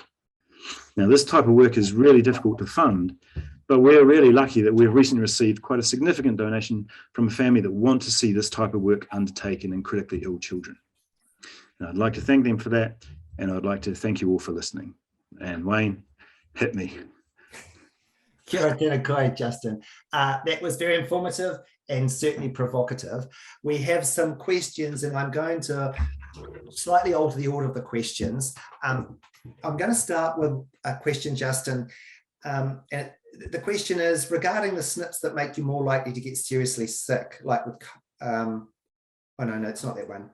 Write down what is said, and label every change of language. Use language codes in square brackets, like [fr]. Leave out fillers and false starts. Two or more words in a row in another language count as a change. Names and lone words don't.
[en] Now, this type of work is really difficult to fund, but we're really lucky that we've recently received quite a significant donation from a family that want to see this type of work undertaken in critically ill children. And I'd like to thank them for that, and I'd like to thank you all for listening. And Wayne, hit me. [mi] Kia ora tēnā koe, [en] Justin. That was very informative and certainly provocative. We have some questions, and I'm going to slightly alter the order of the questions. I'm going to start with a question, Justin. And the question is regarding the SNPs that make you more likely to get seriously sick, like with, oh no, it's not that one.